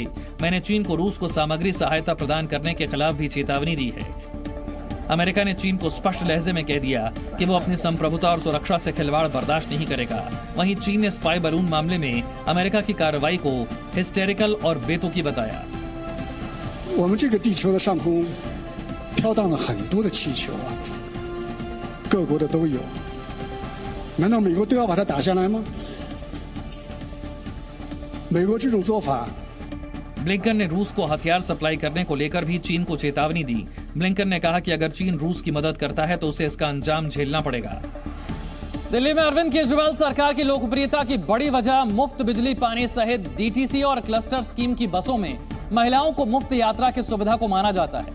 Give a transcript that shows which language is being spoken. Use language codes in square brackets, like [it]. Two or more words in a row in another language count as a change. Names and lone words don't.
[hi] मैंने चीन को रूस को सामग्री सहायता प्रदान करने के खिलाफ भी चेतावनी दी है। अमेरिका ने चीन को स्पष्ट लहजे में कह दिया कि वो अपनी संप्रभुता और सुरक्षा से खिलवाड़ बर्दाश्त नहीं करेगा। वहीं चीन ने [en] spy balloon [hi] मामले में अमेरिका की कार्रवाई को हिस्टेरिकल और बेतुकी बताया। [zh] 我们这个地球的上空飘荡了很多的气球啊，各国的都有，难道美国都要把它打下来吗？美国这种做法。 [hi] ब्लिंकन ने रूस को हथियार सप्लाई करने को लेकर भी चीन को चेतावनी दी। ब्लिंकन ने कहा कि अगर चीन रूस की मदद करता है तो उसे इसका अंजाम झेलना पड़ेगा। दिल्ली में अरविंद केजरीवाल सरकार की लोकप्रियता की बड़ी वजह मुफ्त बिजली पानी सहित डीटीसी और क्लस्टर स्कीम की बसों में महिलाओं को मुफ्त यात्रा की सुविधा को माना जाता है।